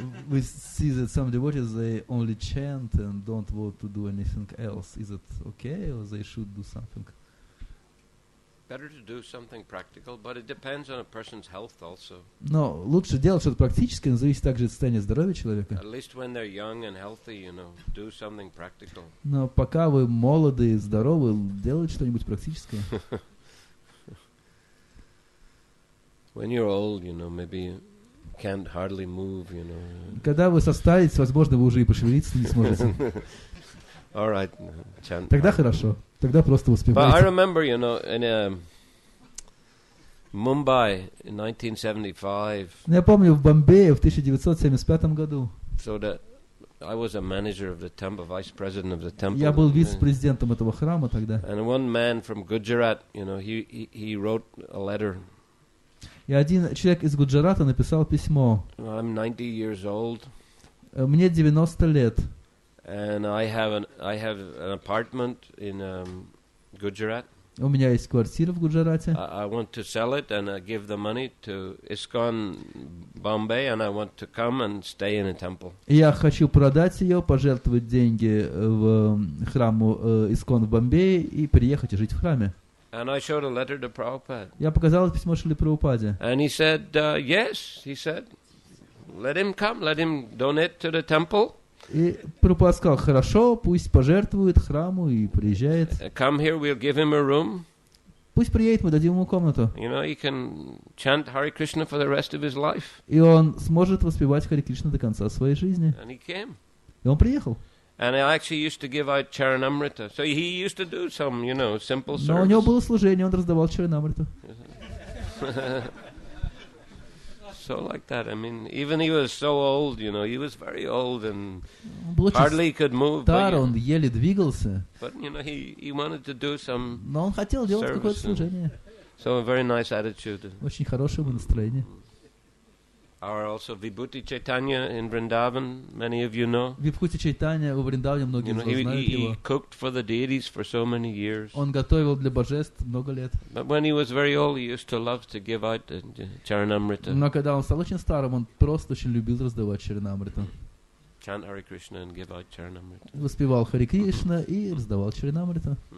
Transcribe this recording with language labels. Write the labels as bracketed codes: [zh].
[en] We see that some devotees, they only chant and don't want to do anything else. Is it okay, or they should do something? Better to do something practical, but it depends on a person's health also. [ru] Но лучше делать что-то практическое, но зависит также от состояния здоровья человека. [en] At least when they're young and healthy, do something practical. [ru] Но пока вы молоды и здоровы, делайте что-нибудь практическое. [en] When you're old, maybe you can't hardly move, [ru] Когда вы состаритесь, возможно, вы уже и пошевелиться не сможете. [en] All right, chant. [ru] Тогда хорошо. Тогда просто [en] But I [ru] успевайте. [en] remember, in Mumbai in 1975, [ru] Я помню, в Бомбее в 1975 году [en] so that I was a manager of the temple, vice president of the temple. [ru] я был вице-президентом этого храма тогда. [en] And one man from Gujarat, he wrote a letter. [ru] И один человек из Гуджарата написал письмо. [en] I'm 90 years old. [ru] Мне 90 лет. [en] And I have an apartment in Gujarat. [ru] У меня есть квартира в Гуджарате. [en] I want to sell it and I give the money to ISKCON Bombay and I want to come and stay in a temple. [ru] Я хочу продать ее, пожертвовать деньги в храму ISKCON в Бомбее и приехать и жить в храме. [en] And I showed a letter to Prabhupada. [ru] Я показал письмо Шриле Прабхупаде. [en] And he said, yes, he said, let him come, let him donate to the temple. [ru] И Прабхупада сказал, хорошо, пусть пожертвует храму и приезжает. [en] Come here, we'll give him a room. [ru] Пусть приедет, мы дадим ему комнату. [en] He can chant Hare Krishna for the rest of his life. [ru] И он сможет воспевать Харе Кришна до конца своей жизни. [en] And he came. [ru] И он приехал. [en] And I actually used to give out Charanamrita. So he used to do some, simple service. [ru] Но у него было служение, он раздавал Чаринамриту. [en] So like that. I mean, even he was so old, he was very old and [ru] Он был [en] hardly [ru] очень [en] could move. [ru] стар, он еле двигался. [en] But he wanted to do some. [ru] Но он хотел делать какое-то служение. [en] So a very nice attitude. [ru] Очень хорошее настроение. [en] Our also Vibhuti Chaitanya in Vrindavan, many of you know. [ru] Вибхути Чайтанья во Вриндаване, многие из вас знают [en] He [ru] его. [en] cooked for the deities for so many years. [ru] Он готовил для божеств много лет. [en] But when he was very old, he used to love to give out the Charanamrita. [ru] Но когда он стал очень старым, он просто очень любил раздавать Чаринамриту. [en] Chant Hare Krishna and give out Charanamrita. [ru] Воспевал Харе Кришна и раздавал Чаринамриту.